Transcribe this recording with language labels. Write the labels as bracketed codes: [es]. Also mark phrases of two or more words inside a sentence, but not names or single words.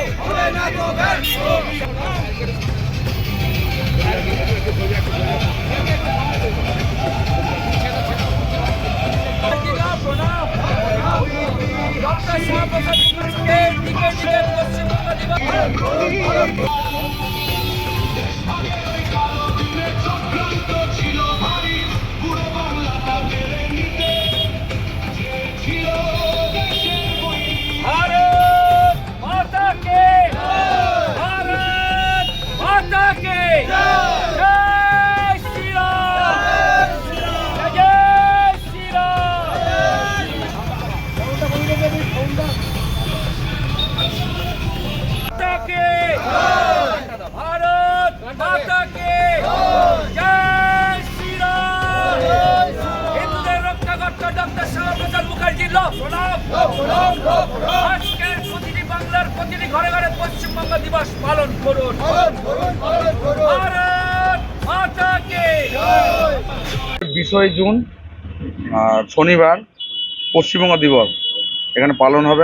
[bn] ডক্টর শ্যামাপ্রসাদ মুখার্জিকে দিকে দিকে পশ্চিমবঙ্গ দিবস [hi] भारत माता के, भारत माता के जय श्री राम, जय श्री राम। माता के, भारत माता के जय श्री राम। [bn] हिंदुদের রক্ষাকর্তা ডক্টর শ্যামাপ্রসাদ মুখার্জির প্রণাম। আজকের প্রতিটি বাংলার প্রতিটি ঘরে ঘরে পশ্চিমবঙ্গ দিবস পালন করুন। [hi] भारत माता के। 20 জুন শনিবার পশ্চিমবঙ্গ দিবস এখানে পালন হবে।